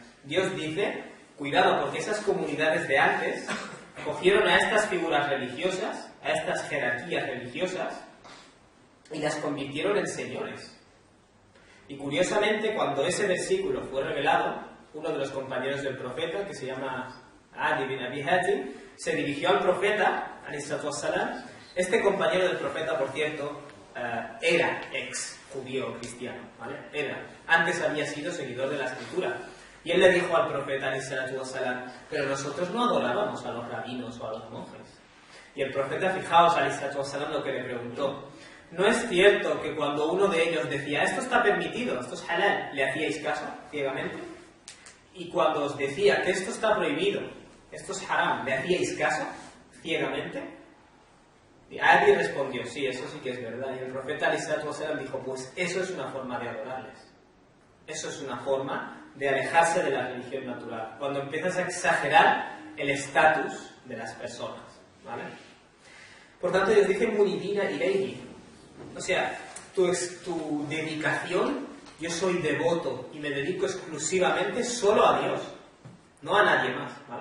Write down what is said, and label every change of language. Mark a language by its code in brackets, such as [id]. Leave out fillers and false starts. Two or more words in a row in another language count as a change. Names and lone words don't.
[es] Dios dice, cuidado, porque esas comunidades de antes cogieron a estas figuras religiosas, a estas jerarquías religiosas, y las convirtieron en señores. Y curiosamente, cuando ese versículo fue revelado, uno de los compañeros del profeta, que se llama Adi bin Abi Hatim, se dirigió al profeta, [ar] عليه وسلم. [es] Este compañero del profeta, por cierto, era ex judío cristiano, ¿vale? Antes había sido seguidor de la escritura. Y él le dijo al profeta, [ar] عليه وسلم, [es] pero nosotros no adorábamos a los rabinos o a los monjes. Y el profeta, fijaos, [ar] عليه وسلم, [es] lo que le preguntó. ¿No es cierto que cuando uno de ellos decía, esto está permitido, esto es halal, le hacíais caso ciegamente? Y cuando os decía que esto está prohibido, esto es haram, ¿le hacíais caso ciegamente? Y Adi respondió, sí, eso sí que es verdad. Y el profeta [ar] عليه وسلم [es] dijo, pues eso es una forma de adorarles. Eso es una forma de alejarse de la religión natural. Cuando empiezas a exagerar el estatus de las personas, ¿vale? Por tanto, Dios dice, [ar] منيبين إليه. [es] O sea, tu dedicación, yo soy devoto y me dedico exclusivamente solo a Dios, no a nadie más, ¿vale?